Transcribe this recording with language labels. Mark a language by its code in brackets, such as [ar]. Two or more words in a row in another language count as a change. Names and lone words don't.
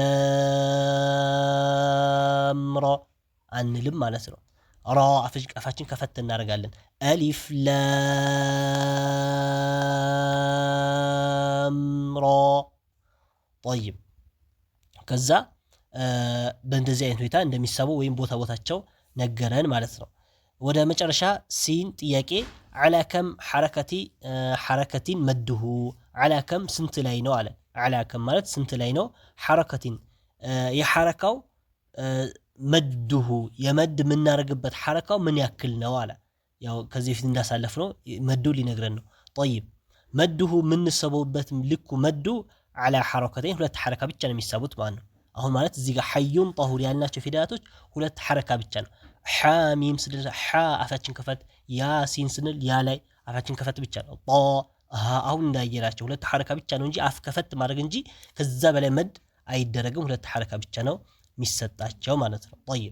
[am] ላም ራ አንልም ማለት ነው። ራ አፋችን ከፈት እናደርጋለን። አሊፍ ላም ራ طيب ከዛ በእንደዚህ አይነት ሁኔታ እንደሚሳቡ ወይም ቦታቸው ነገረን ማለት ነው። ወደ መጨረሻ ሲን ጥያቄ [ar] على كم حركتين مده على كم [am] ስንት ላይ ነው አለ። [ar] على كم [am] ማለት ስንት ላይ ነው حركتين የሐረካው መድሁ የመድ የምናደርግበት ሐረካው ምን ያክል ነው አለ። ያው ከዚህ ፊት እንዳሳለፍ ነው መዱ ሊነግረን ነው። طيب መድሁ የምንሰበውበት ልኩ መዱ [ar] على حركتين [am] ሁለት ሐረካ ብቻ ነው የሚሳቡት ማለት ነው። አሁን ማለት እዚህ ጋር ሐዩን ጠሁር ያልናቸው ፊደላቶች ሁለት ሐረካ ብቻ ነው። ሐሚም ስንል ሐ አፋችን ከፈት ያሲን ስንል ያ ላይ አፋችን ከፈት ብቻ ነው። አሁን እንዳየናቸው ሁለት ሐረካ ብቻ ነው እንጂ አፍ ከፈት ማድረግ እንጂ ከዛ በላይ መድ አይደረግም። ሁለት ሐረካ ብቻ ነው የሚሰጣቸው ማለት ነው። ጠይብ